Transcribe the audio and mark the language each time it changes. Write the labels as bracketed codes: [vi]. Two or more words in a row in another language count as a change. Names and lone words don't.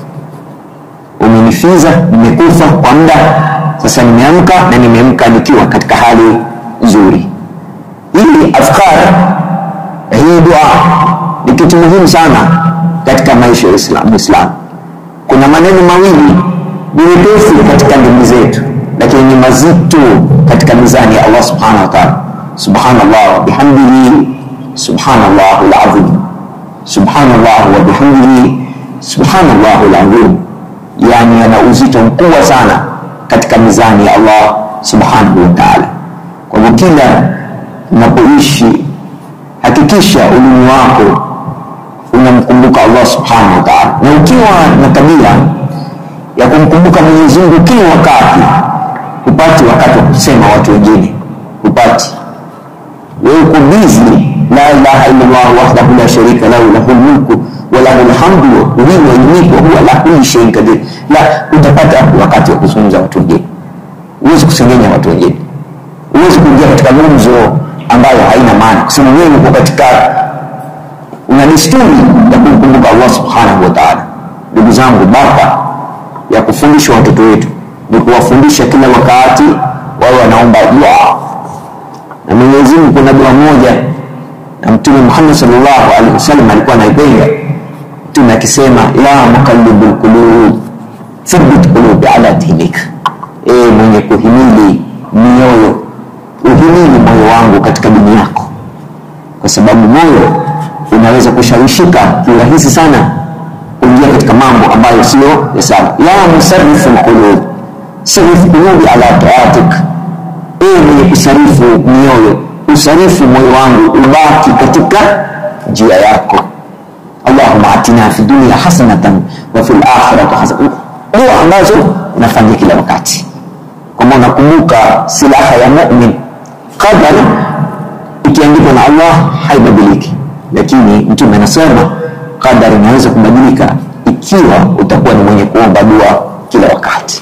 [sw] Umenifiza, nimekufa kwa muda, sasa nimeamka na nimeamka nikiwa katika hali nzuri. Hii afkar, hii dua ni kitu muhimu sana katika maisha ya Islam. Kuna maneno mawili ni mepesi katika ndimi zetu, lakini ni mazito katika mizani ya Allah [ar] سبحانه وتعالى. سبحان الله وبحمده، سبحان الله العظيم. سبحان الله وبحمده، سبحان الله العظيم. [sw] Yani yana uzito mkubwa sana katika mizani ya Allah [ar] سبحانه وتعالى. [sw] Kwa hivyo kila unapoishi, hakikisha ulimi wako unamkumbuka Allah [ar] سبحانه وتعالى. [sw] Na ukiwa na tabia ya kumkumbuka Mwenyezi Mungu kila wakati, upati wakati wa kusema watu wengine, upati. Wewe uko busy, [ar] لا إله إلا الله وحده لا شريك له، له الملك وله الحمد وهو يميت وهو على كل شيء قدير. [sw] La, utapata wakati wa kuzungumza watu wengine. Uweze kusengenya watu wengine. Uweze kuingia katika gumzo ambayo haina maana. Kusema wewe uko katika una desturi ya kumkumbuka Allah [ar] سبحانه وتعالى. [sw] Ndugu zangu, baraka ya kufundisha watoto wetu ni kuwafundisha kila wakati wao wanaomba dua. Na Mwenyezi Mungu, kuna dua moja na Mtume Muhammad [ar] صلى الله عليه وسلم [sw] alikuwa anaipenda. Mtume akisema, [ar] يا مقلب القلوب ثبت قلوبي على دينك. [sw] Mwenye kuhimili mioyo, uhimili moyo wangu katika dini yako, kwa sababu moyo unaweza kushawishika kirahisi sana kuingia katika mambo ambayo sio ya sawa. [ar] يا مصرف القلوب صرف قلوبي على طاعتك. [sw] Mwenye kusarifu mioyo, usarifu moyo wangu ubaki katika njia yako. [ar] اللهم آتنا في الدنيا حسنة وفي الآخرة حسنة. [sw] Dua ambazo unafanya kila wakati, kama unakumbuka silaha ya mu'min, qadar ikiandikwa na Allah haibadiliki. Lakini Mtume anasema qadari inaweza kubadilika ikiwa utakuwa ni mwenye kuomba dua kila wakati.